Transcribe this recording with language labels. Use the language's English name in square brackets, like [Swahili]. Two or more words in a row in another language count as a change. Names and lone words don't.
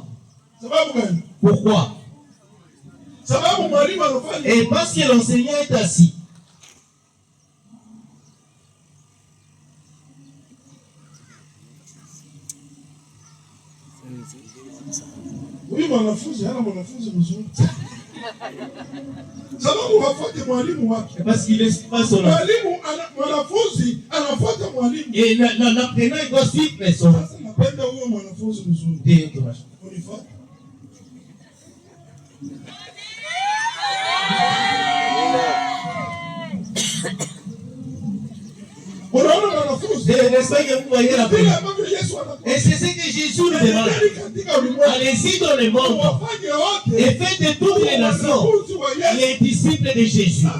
[French] Pourquoi? Et parce que l'enseignant est assis. Oui, [Swahili] mwanafunzi hana mwanafunzi mzuri. Sababu hafuati mwalimu wake. Parce qu'il est pas son mwanafunzi anafuata mwalimu. [French] Et l'apprenant il doit suivre son. [Swahili] Sasa napenda huyo mwanafunzi mzuri. Ndio unifuata. [French] Et c'est ce que Jésus nous demande. Allez-y dans le monde et faites de toutes les nations les disciples de Jésus.